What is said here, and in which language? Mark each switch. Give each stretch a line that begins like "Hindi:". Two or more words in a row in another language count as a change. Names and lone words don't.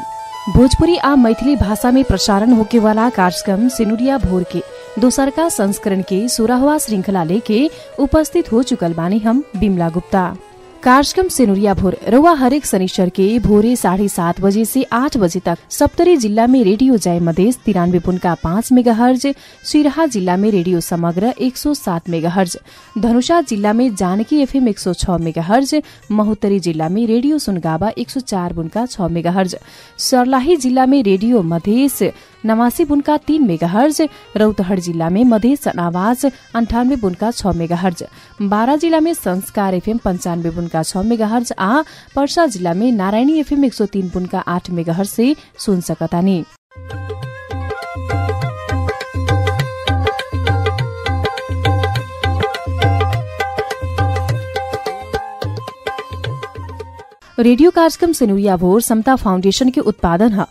Bhojpuri: भोजपुरी आ मैथिली भाषा में प्रसारण होके वाला कार्यक्रम सिनुरिया भोर के दोसरका संस्करण के 16वां श्रृंखला लेके उपस्थित हो चुकल बानी हम बिमला गुप्ता। कार्यक्रम सिनुरिया भोर रउआ हरेक शनिचर के भोरे 7:30 बजे से 8 बजे तक सप्तरी जिल्ला में रेडियो जय मधेस 93.5 मेगाहर्ज, सिराहा जिल्ला में रेडियो समग्र 107 मेगाहर्ज, धनुषा जिल्ला में जानकी एफएम 106 मेगाहर्ज, महोत्तरी जिल्ला में रेडियो सुनगावा 104.6 मेगाहर्ज, सर्लाही जिल्ला में रेडियो मधेस 89.3 मेगाहर्ज, रौतहट जिल्ला में मधेस आवाज 98.6 मेगाहर्ज, बारा जिल्ला में संस्कार एफएम 95.6 मेगाहर्ज आ पर्सा जिल्ला में नारायणी एफएम 103.8 मेगाहर्ज से सुन सकतानी। रेडियो कार्यक्रम सिनुरिया भोर समता फाउंडेशन के उत्पादन है।